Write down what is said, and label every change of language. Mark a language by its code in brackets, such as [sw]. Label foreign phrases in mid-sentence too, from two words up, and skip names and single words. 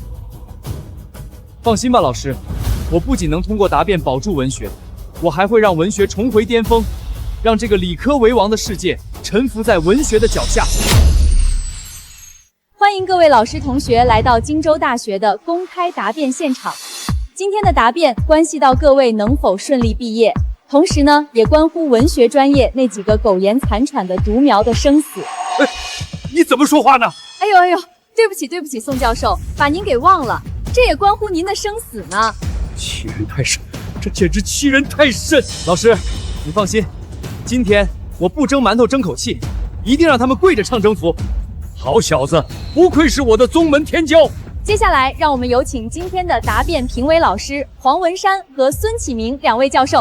[zh] 放心吧，老師，我不僅能通過答辯保住文學，我還會讓文學重回巔峰，讓這個理科為王的世界臣服在文學的腳下。歡迎各位老師同學來到荊州大學的公開答辯現場。今天的答辯關係到各位能否順利畢業，同時呢，也關乎文學專業那幾個苟延殘喘的獨苗的生死。你怎麼說話呢？哎呦，對不起，宋教授，把您給忘了，這也關乎您的生死呢。欺人太甚，這簡直欺人太甚！老師，你放心，今天我不蒸饅頭爭口氣，一定讓他們跪着唱征服。好小子，不愧是我的宗門天驕。接下來，讓我們有請今天的答辯評委老師黃文山和孫啟明兩位教授。